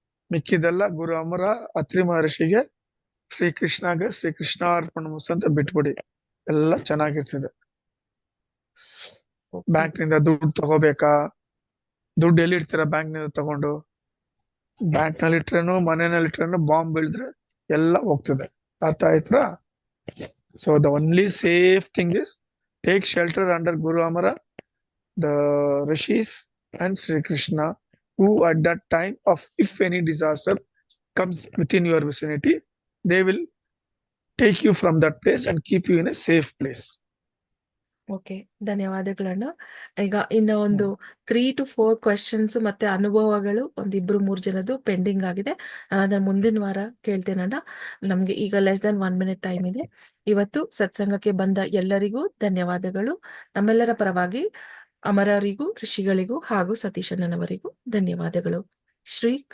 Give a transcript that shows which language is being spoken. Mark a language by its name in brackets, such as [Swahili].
[Kannada] ಮಿಕ್ಕಿದೆಲ್ಲ ಗುರು ಅಮರ, ಅತ್ರಿ ಮಹರ್ಷಿಗೆ, ಶ್ರೀಕೃಷ್ಣಗೆ ಶ್ರೀ ಕೃಷ್ಣಾರ್ಪಣಮಸ್ತು ಅಂತ ಬಿಟ್ಬಿಡಿ, ಎಲ್ಲ ಚೆನ್ನಾಗಿರ್ತದೆ. ಬ್ಯಾಂಕ್ ನಿಂದ ದುಡ್ಡು ತಗೋಬೇಕಾ? ದುಡ್ಡು ಎಲ್ಲಿ ಇಡ್ತೀರಾ? ಬ್ಯಾಂಕ್ ನಿಂದ ತಗೊಂಡು ಬ್ಯಾಂಕ್ ನಲ್ಲಿ ಇಟ್ರೇನು ಮನೆಯಲ್ಲಿ ಇಟ್ರೇನು ಬಾಂಬ್ ಬೀಳಿದ್ರೆ ಎಲ್ಲ ಹೋಗ್ತದೆ. ಅರ್ಥ ಆಯ್ತಾ? [English] So the only safe thing is take shelter under Guru Amara, the rishis and Shri Krishna, who at that time of if any disaster comes within your vicinity, they will take you from that place and keep you in a safe place. [Kannada] Okay, ಧನ್ಯವಾದಗಳಣ್ಣ. ಈಗ ಇನ್ನ ಒಂದು 3 to 4 questions ಮತ್ತೆ ಅನುಭವಗಳು ಒಂದು 2-3 ಜನದ್ದು pending ಆಗಿದೆ. ನಾನು ಅದನ್ನ ಮುಂದಿನ ವಾರ ಕೇಳ್ತೇನಣ್ಣ. ನಮ್ಗೆ ಈಗ [English] less than 1 minute [Kannada] ಟೈಮ್ ಇದೆ. ಇವತ್ತು ಸತ್ಸಂಗಕ್ಕೆ ಬಂದ ಎಲ್ಲರಿಗೂ ಧನ್ಯವಾದಗಳು. ನಮ್ಮೆಲ್ಲರ ಪರವಾಗಿ ಅಮರರಿಗೂ, ಋಷಿಗಳಿಗೂ ಹಾಗೂ ಸತೀಶಣ್ಣನವರಿಗೂ ಧನ್ಯವಾದಗಳು. ಶ್ರೀ ಕೃಷ್ಣ.